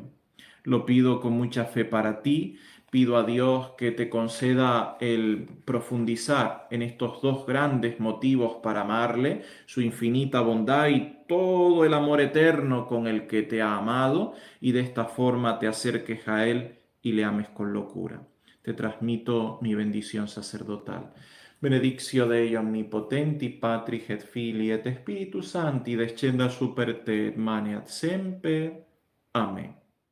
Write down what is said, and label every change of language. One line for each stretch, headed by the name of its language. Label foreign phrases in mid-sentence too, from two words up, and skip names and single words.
Spanish: Lo pido con mucha fe para ti. Pido a Dios que te conceda el profundizar en estos dos grandes motivos para amarle, su infinita bondad y todo el amor eterno con el que te ha amado, y de esta forma te acerques a Él y le ames con locura. Te transmito mi bendición sacerdotal.
Latin: Benedictio Dei omnipotenti, Patris et Filii et Spiritus Sancti, descenda super te, maneat semper.
Spanish: Amén.